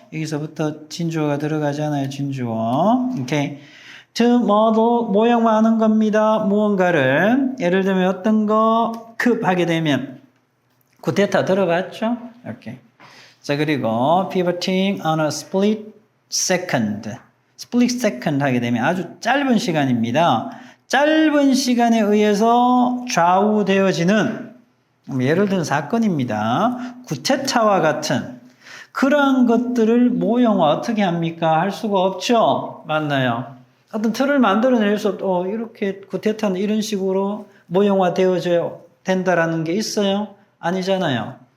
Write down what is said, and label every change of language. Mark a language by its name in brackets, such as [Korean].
[Korean] 여기서부터 진주어가 들어가잖아요. 진주어. 오케이. [English] to model [Korean] 모형화하는 겁니다. 무언가를 예를 들면 어떤 거 하게 되면 구테타 들어봤죠? 오케이. 자, 그리고 [English] pivoting on a split second. [Korean] split second 하게 되면 아주 짧은 시간입니다. 짧은 시간에 의해서 좌우되어지는 예를 든 사건입니다. 구테타와 같은 그러한 것들을 모형화 어떻게 합니까? 할 수가 없죠. 맞나요? 어떤 틀을 만들어낼 수 없고 이렇게 구테타는 이런 식으로 모형화 되어져야 된다라는 게 있어요? 아니잖아요.